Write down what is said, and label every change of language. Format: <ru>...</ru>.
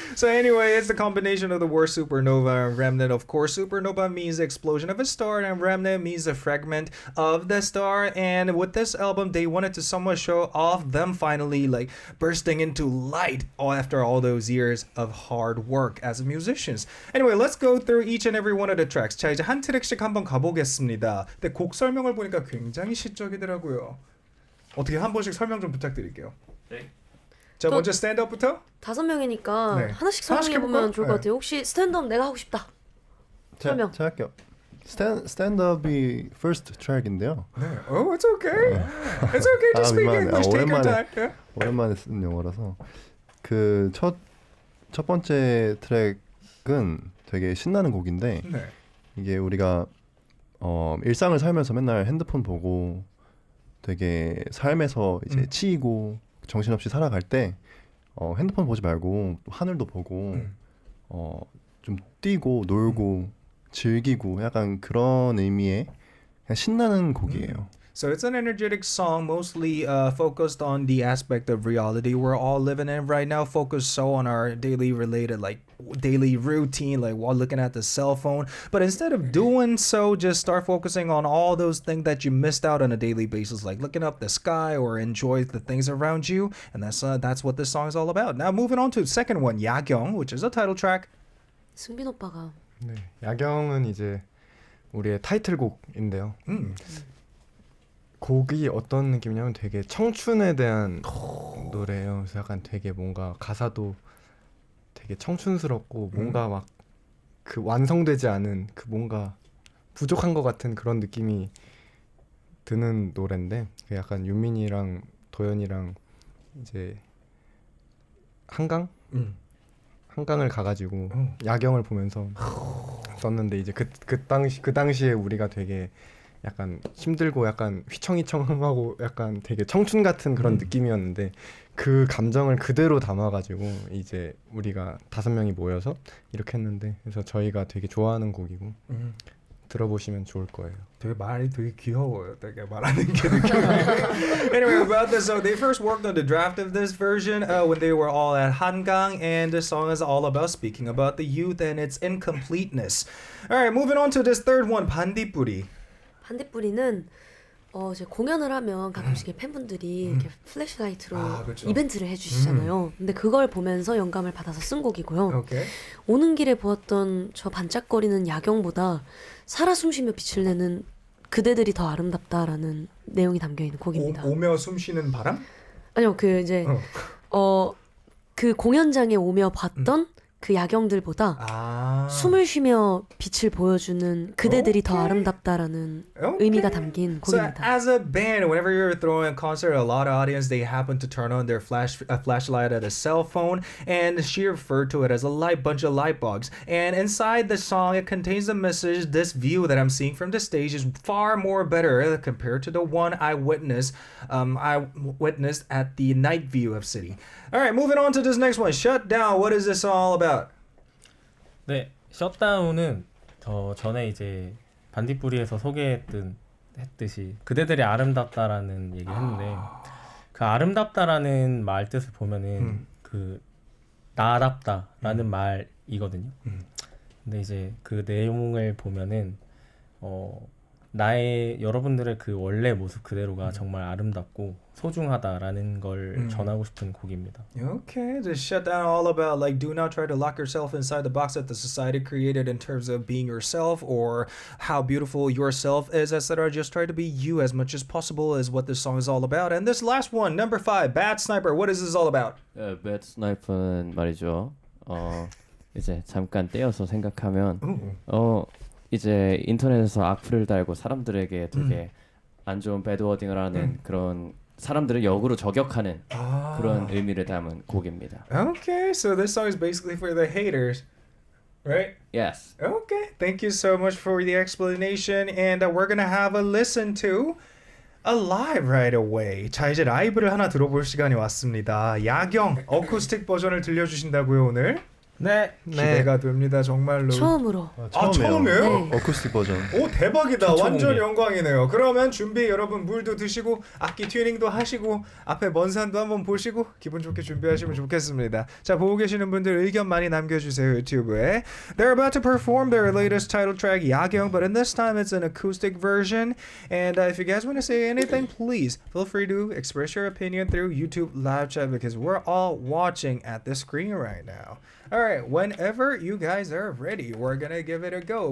<en>So anyway, it's the combination of the word supernova and remnant. Of course, supernova means the explosion of a star and remnant means a fragment of the star. And with this album, they wanted to somewhat show off them finally like bursting into light after all those years of hard work as musicians. Anyway, let's go through each and every one of the tracks.</en> <ko>자, 이제 한 트랙씩 한번 가보겠습니다. 근데 곡 설명을 보니까 굉장히 시적이더라고요. 어떻게 한 번씩 설명 좀 부탁드릴게요. 네. 자, 먼저 스탠드업부터? 5명이니까 네. 하나씩 설명해보면 좋을 것 같아요. 혹시 스탠드업 내가 하고 싶다. 설명. 제가 할게요. 스탠드업이</ko> <en>first track</en> <ko>인데요. 네.</ko> <en>Oh, it's okay. It's okay to speak English. Take your time. Yeah.</en> <ko>오랜만에 쓴 영어라서 그 첫 번째 트랙은 되게 신나는 곡인데 네. 이게 우리가 일상을 살면서 맨날 핸드폰 보고 되게 삶에서 이제 치이고 정신없이 살아갈 때 핸드폰 보지 말고 하늘도 보고 좀 뛰고 놀고 즐기고 약간 그런 의미의 그냥 신나는 곡이에요.</ko> <en>So it's an energetic song, mostly focused on the aspect of reality we're all living in right now, focused so on our daily related like daily routine, like while looking at the cell phone. But instead of doing so, just start focusing on all those things that you missed out on a daily basis, like looking up the sky or enjoy the things around you. And that's what this song is all about. Now moving on to the second one, 야경, which is a title track.</en> <ko>승빈 오빠가 네, 야경은 이제 우리의 타이틀곡인데요. 곡이 어떤 느낌이냐면 되게 청춘에 대한 노래예요. 그래서 약간 되게 뭔가 가사도 되게 청춘스럽고 뭔가 막 그 완성되지 않은 그 뭔가 부족한 것 같은 그런 느낌이 드는 노래인데 약간 윤민이랑 도연이랑 이제 한강을 가가지고 야경을 보면서 썼는데 이제 그 당시에 우리가 되게 약간 힘들고 약간 휘청휘청하고 약간 되게 청춘 같은 그런 느낌이었는데 그 감정을 그대로 담아가지고 이제 우리가 5명이 모여서 이렇게 했는데 그래서 저희가 되게 좋아하는 곡이고 들어보시면 좋을 거예요. 되게 말이 되게 귀여워요. 되게 말하는 게 느낌이.</ko> <en>Anyway, about this, so they first worked on the draft of this version when they were all at Hangang, and the song is all about speaking about the youth and its incompleteness. All right, moving on to this third one, 반딧불이.</en> <ko>반딧불이는 이제 공연을 하면 가끔씩 팬분들이 이렇게 플래시라이트로 그렇죠. 이벤트를 해주시잖아요. 근데 그걸 보면서 영감을 받아서 쓴 곡이고요.</ko> <en>Okay.</en> <ko>오는 길에 보았던 저 반짝거리는 야경보다 살아 숨쉬며 빛을 내는 그대들이 더 아름답다라는 내용이 담겨 있는 곡입니다. 오며 숨쉬는 바람? 아니요, 그 이제 그 공연장에 오며 봤던 그 야경들보다 숨을 쉬며 빛을 보여주는 그대들이 더 아름답다라는 의미가 담긴 곡입니다.</ko> <en>So as a band, whenever you're throwing a concert, a lot of audience, they happen to turn on their flashlight at a cell phone, and she referred to it as a bunch of light bulbs. And inside the song, it contains the message, this view that I'm seeing from the stage is far more better compared to the one I witnessed at the night view of city. All right, moving on to this next one, Shut Down. What is this all about?</en> <ko>네, 셧다운은 전에 이제 반딧불이에서 소개했듯이 그대들이 아름답다라는 얘기를 했는데 그 아름답다라는 말 뜻을 보면은 그 나답다라는 말이거든요. 근데 이제 그 내용을 보면은 나의 여러분들의 그 원래 모습 그대로가 정말 아름답고 소중하다라는 걸 전하고 싶은 곡입니다.</ko> <en>Okay, just shut down all about like do not try to lock yourself inside the box that the society created in terms of being yourself or how beautiful yourself is, etc. Just try to be you as much as possible is what this song is all about. And this last one, number 5, Bad Sniper. What is this all about?</en> <ko>Bad Sniper는 말이죠. 이제 잠깐 떼어서 생각하면 이제 인터넷에서 악플을 달고 사람들에게 되게 안 좋은 배드워딩을 하는 그런 사람들을 역으로 저격하는 그런 의미를 담은 곡입니다.</ko> <en>Okay, so this song is basically for the haters, right? Yes. Okay, thank you so much for the explanation, and we're gonna have a listen to a live right away.</en> <ko>자, 이제 라이브를 하나 들어볼 시간이 왔습니다. 야경 어쿠스틱 버전을 들려주신다고요 오늘? 네. 기대가 됩니다 정말로. 처음으로. 처음이에요? 네. 어쿠스틱 버전. 오 대박이다. 최초 완전 공개. 영광이네요. 그러면 준비 여러분 물도 드시고 악기 튜닝도 하시고 앞에 먼 산도 한번 보시고 기분 좋게 준비하시면 좋겠습니다. 자 보고 계시는 분들 의견 많이 남겨주세요 유튜브에.</ko> <en>They're about to perform their latest title track 야경, but in this time it's an acoustic version. And if you guys want to say anything, please feel free to express your opinion through YouTube live chat because we're all watching at the screen right now. All right, whenever you guys are ready, we're gonna give it a go.</en>